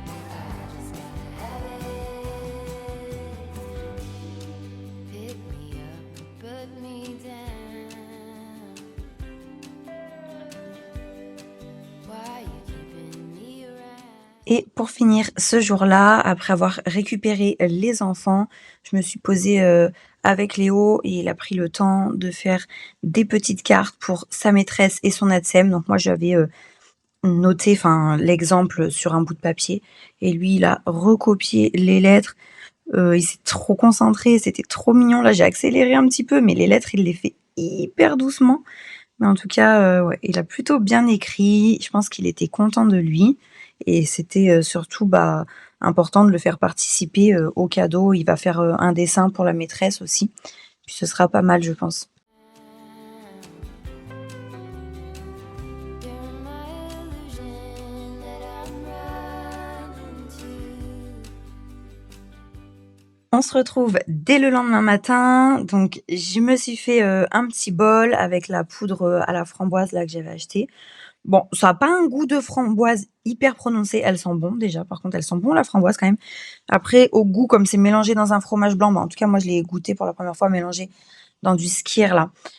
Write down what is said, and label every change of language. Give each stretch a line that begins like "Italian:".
English: I just gotta have it. Pick me up, put me down. Why you keeping me around?
French: Et pour finir ce jour-là, après avoir récupéré les enfants, je me suis posée avec Léo et il a pris le temps de faire des petites cartes pour sa maîtresse et son ADSEM. Donc moi j'avais noté l'exemple sur un bout de papier et lui il a recopié les lettres. Il s'est trop concentré, c'était trop mignon. Là j'ai accéléré un petit peu, mais les lettres il les fait hyper doucement. Mais en tout cas, ouais, il a plutôt bien écrit. Je pense qu'il était content de lui et c'était surtout important de le faire participer au cadeau. Il va faire un dessin pour la maîtresse aussi. Puis ce sera pas mal, je pense.
English: You're my illusion that I'm running to.
French: On se retrouve dès le lendemain matin. Donc je me suis fait un petit bol avec la poudre à la framboise là que j'avais acheté. Bon, ça a pas un goût de framboise hyper prononcé. Elles sont bonnes déjà. Par contre, elles sont bonnes la framboise quand même. Après, au goût, comme c'est mélangé dans un fromage blanc, en tout cas moi je l'ai goûté pour la première fois mélangé dans du skyr là.